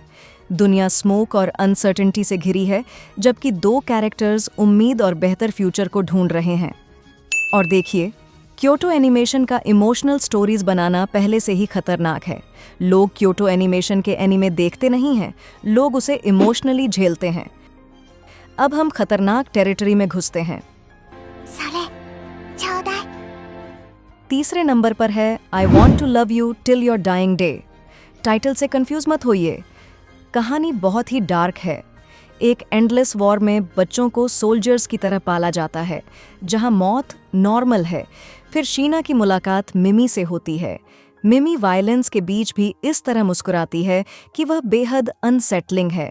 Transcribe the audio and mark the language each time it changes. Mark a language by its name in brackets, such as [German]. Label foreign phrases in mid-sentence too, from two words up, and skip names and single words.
[Hindi] दुनिया स्मोक और अनसर्टेनिटी से घिरी है, जबकि दो कैरेक्टर्स उम्मीद और बेहतर फ्यूचर को ढूंढ रहे हैं। और देखिए, क्योटो एनिमेशन का [English] emotional stories [Hindi] बनाना पहले से ही खतरनाक है। लोग क्योटो एनिमेशन के एनीमे देखते नहीं हैं, लोग उसे इमोशनली झेलते हैं। अब हम खतरनाक टेरिटरी में घुसते हैं। [Japanese] それちょうだい [Hindi] तीसरे नंबर पर है आई वॉन्ट टू लव यू टिल योर डाइंग डे। टाइटल से कंफ्यूज मत होइए, कहानी बहुत ही डार्क है। एक [English] endless war [Hindi] में बच्चों को सोल्जर्स की तरह पाला जाता है, जहां मौत नॉर्मल है। फिर शीना की मुलाकात मिमी से होती है। मिमी वायलेंस के बीच भी इस तरह मुस्कुराती है कि वह बेहद अनसेटलिंग है।